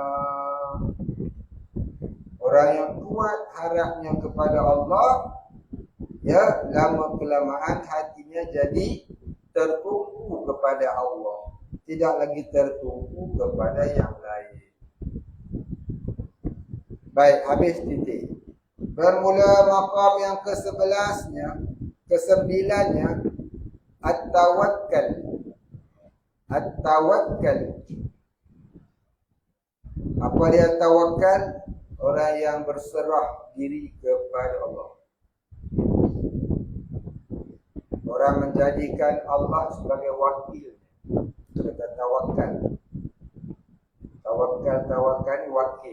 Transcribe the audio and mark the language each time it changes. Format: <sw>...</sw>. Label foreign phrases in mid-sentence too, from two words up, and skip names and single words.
<ms>Orang yang kuat harapnya kepada Allah, ya, lama kelamaan hatinya jadi tertumpu kepada Allah, tidak lagi tertumpu kepada yang lain. Baik, habis titik. Bermula maqam yang kesembilannya at-tawakkal. At-tawakkal. Apa dia tawakal? Orang yang berserah diri kepada Allah. Orang menjadikan Allah sebagai wakil. Itu kata tawakal. Tawakal ni wakil.</ms>